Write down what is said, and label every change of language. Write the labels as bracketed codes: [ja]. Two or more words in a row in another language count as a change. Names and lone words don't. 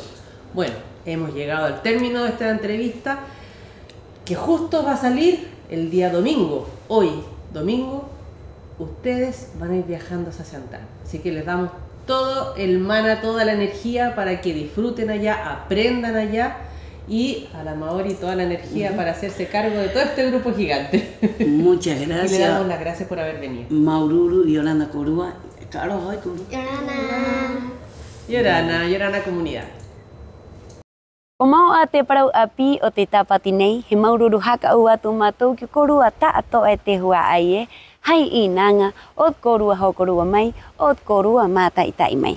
[es] Bueno, hemos llegado al término de esta entrevista, que justo va a salir el día domingo, hoy domingo, ustedes van a ir viajando hacia Santana. Así que les damos todo el mana, toda la energía para que disfruten allá, aprendan allá, y a la Maori toda la energía para hacerse cargo de todo este grupo gigante. Muchas gracias. Y le damos las gracias por haber venido. [rap] Maururu, Yorana Korua. [es] Yorana comunidad. [rap] Komau ate parau api o te tapatinei, he maururu haka ua tu matou ki korua ta ato e te hua aie, hai I nanga, o korua ho korua mai, o korua mata itai mai.